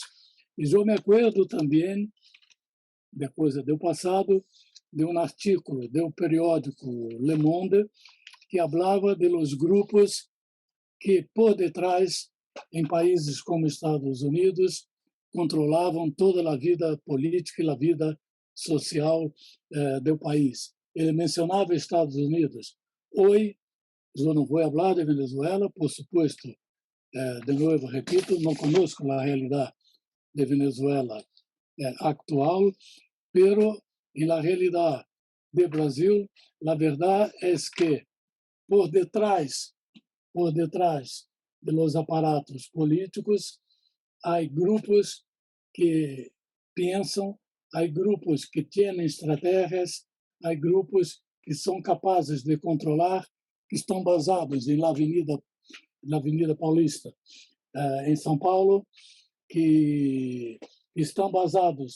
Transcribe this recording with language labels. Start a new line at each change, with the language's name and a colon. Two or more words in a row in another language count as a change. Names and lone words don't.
Portuguese: E eu me acordo também, depois do passado, de um artigo do periódico Le Monde que falava
Spanish: de los grupos
Portuguese: que, por detrás, em países como Estados Unidos, controlavam toda a vida política e a vida social do país. Ele mencionava Estados Unidos. Hoje, eu não vou falar de Venezuela,
Spanish: por supuesto,
Portuguese: de novo, repito, não conosco a realidade de Venezuela actual, pero em la realidade do Brasil, a verdade é que por detrás
Spanish: de los aparatos políticos,
Portuguese: há grupos que pensam, há grupos que têm estratégias, há grupos que são capazes de controlar, que estão basados na Avenida Paulista, em São Paulo, que estão basados